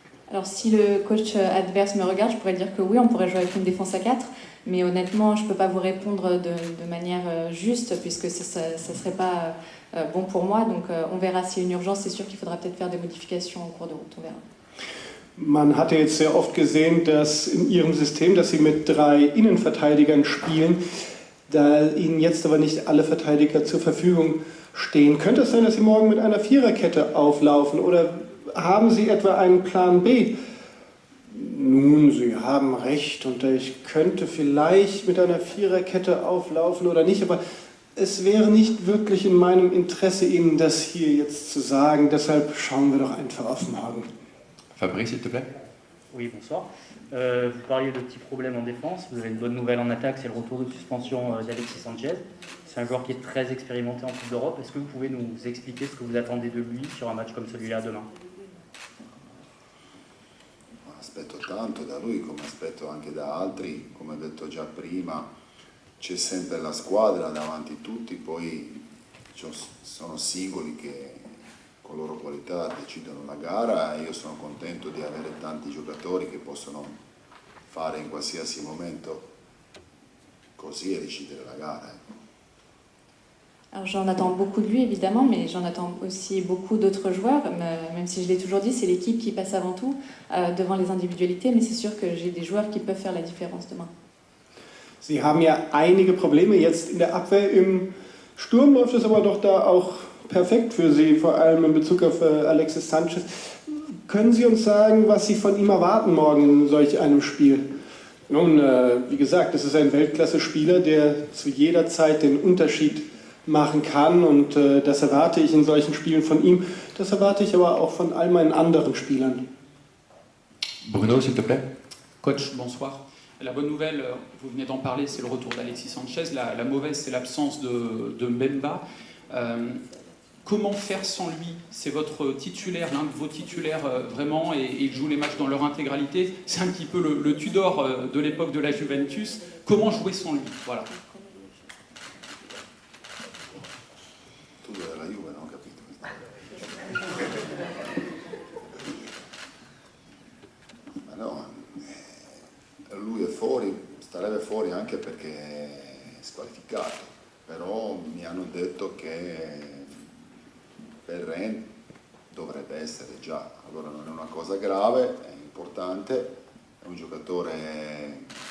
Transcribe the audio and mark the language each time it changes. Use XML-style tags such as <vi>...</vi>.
<fr>Alors si le coach adverse me regarde, je pourrais dire que oui, on pourrait jouer avec une défense à 4, mais honnêtement, je ne peux pas vous répondre de manière juste, puisque ça ne serait pas bon pour moi, donc on verra s'il y a une urgence, c'est sûr qu'il faudra peut-être faire des modifications en cours de route, on verra.</fr> <de>Man hatte jetzt sehr oft gesehen, dass in Ihrem System, dass Sie mit 3 Innenverteidigern spielen, da Ihnen jetzt aber nicht alle Verteidiger zur Verfügung stehen. Könnte es sein, dass Sie morgen mit einer Viererkette auflaufen oder haben Sie etwa einen Plan B? Nun, Sie haben recht und ich könnte vielleicht mit einer Viererkette auflaufen oder nicht, aber es wäre nicht wirklich in meinem Interesse, Ihnen das hier jetzt zu sagen. Deshalb schauen wir doch einfach auf morgen.</de> <fr>Fabrice, s'il te plaît. Oui, bonsoir. Vous parliez de petits problèmes en défense. Vous avez une bonne nouvelle en attaque, c'est le retour de suspension d'Alexis Sanchez. C'est un joueur qui est très expérimenté en Coupe d'Europe. Est-ce que vous pouvez nous expliquer ce que vous attendez de lui sur un match comme celui-là demain?</fr> <it>Aspetto tanto da lui come aspetto anche da altri, come ho detto già prima, c'è sempre la squadra davanti a tutti, poi sono singoli che con loro qualità decidono la gara e io sono contento di avere tanti giocatori che possono fare in qualsiasi momento così e decidere la gara.</it> <fr>Alors j'en attends beaucoup de lui évidemment, mais j'en attends aussi beaucoup d'autres joueurs, même si je l'ai toujours dit, c'est l'équipe qui passe avant tout, devant les individualités, mais c'est sûr que j'ai des joueurs qui peuvent faire la différence demain.</fr> <de>Sie haben ja einige Probleme jetzt in der Abwehr. Im Sturm läuft es aber doch da auch perfekt für Sie, vor allem in Bezug auf Alexis Sanchez. Können Sie uns sagen, was Sie von ihm erwarten morgen in solch einem Spiel? Nun, wie gesagt, es ist ein Weltklasse-Spieler, der zu jeder Zeit den Unterschied machen kann und das erwarte ich in solchen Spielen von ihm. Das erwarte ich aber auch von all meinen anderen Spielern.</de> <fr>Bruno, s'il te plaît. Coach, bonsoir. La bonne nouvelle, vous venez d'en parler, c'est le retour d'Alexis Sanchez. La mauvaise, c'est l'absence de Mbemba. Comment faire sans lui? C'est votre titulaire, l'un de vos titulaires vraiment, et il joue les matchs dans leur intégralité. C'est un petit peu le Tudor de l'époque de la Juventus. Comment jouer sans lui? Voilà.</fr> <it>Tudor della Juve, non ho capito. Ma no, lui è fuori, starebbe fuori anche perché è squalificato, però mi hanno detto che per Rennes dovrebbe essere già, allora non è una cosa grave, è importante, è un giocatore</it>